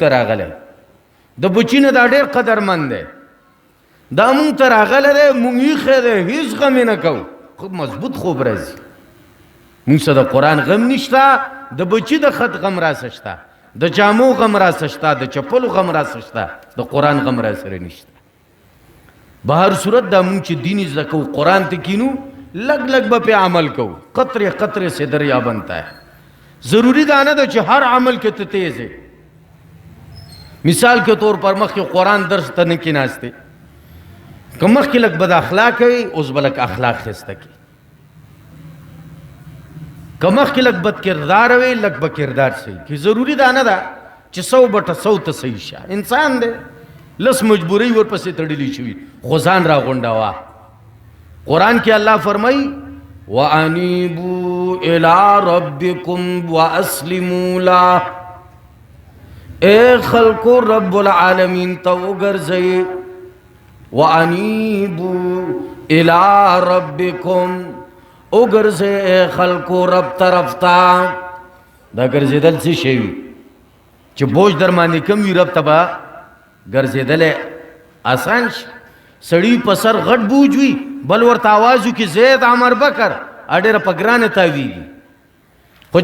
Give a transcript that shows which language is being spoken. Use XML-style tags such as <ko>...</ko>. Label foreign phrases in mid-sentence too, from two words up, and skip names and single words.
<ps>راغلی د بچي نه دا ډېر قدرمند دی دا مونږ ته راغلی دی مونږ ایښی دی هېڅ غم یې نه کوو خوب مضبوط خوب راځي مونږ سره د قرآن غم نشته د بچي د خط غم راسه شته د جامو غم راسه شته د چپلو غم راسه شته د قرآن غم راسره نشته به هر صورت دا مونږ چې دین زده کوو قرآن ته کینو لږ لږ به پې عمل کوو</ps> <ur>قطرے قطرے سے دریا بنتا ہے</ur> <ps>ضروری دا نه ده چې هر عمل کې ته تیز ہے</ps> <ur>مثال کے طور پر</ur> <ps>مخکې قرآن درس ته نه کېناستې که مخکې لږ بد اخلاق وي اوس به لږ اخلاق ښایسته کړي که مخکې لږ بد کردار وي لږ به کردار صحیح کړي ضروري دا نه ده چې 100/100 ته صحیح شه انسان دی لس مجبورۍ ورپسې تړلې شوي خو ځان راغونډوه قرآن کې الله فرمایي</ps> <ar>وَأَنِيبُوا إِلَىٰ رَبِّكُمْ وَأَسْلِمُوا لَهُ</ar> <ps>اے خلقو</ps> <ar>رب العالمین</ar> <ps>تا وګرځئ</ps> <ar>وَأَنِيبُوا إِلَىٰ رَبِّكُمْ</ar> <ps>وګرځئ اے خلقو رب طرف ته دا ګرځېدل څه شی وي چې بوج در باندې کم وي رب ته به ګرځېدلی آسان شي سړي په سر غټ بوج وي بل ورته آواز وکړي زید عمر بکر ډېره په ګرانه تاویږي خو</ps>